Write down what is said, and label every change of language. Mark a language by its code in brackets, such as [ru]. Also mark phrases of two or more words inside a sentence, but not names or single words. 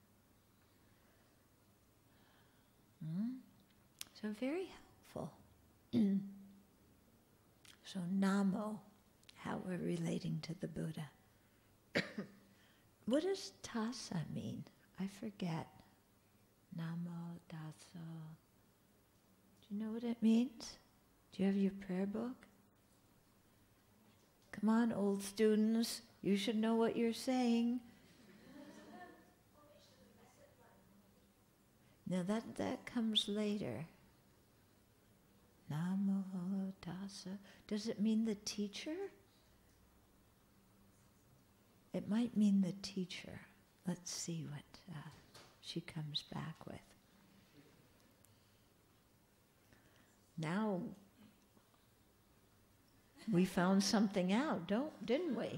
[en] So very helpful. So Namo, how we're relating to the Buddha. What does tassa mean? I forget. [pi] Namo tassa. [en] Do you know what it means? Do you have your prayer book? Come on, old students. You should know what you're saying. Now that comes later. [pi] Namo tassa. [en] Does it mean the teacher? It might mean the teacher. Let's see what she comes back with. Now we found something out, didn't we?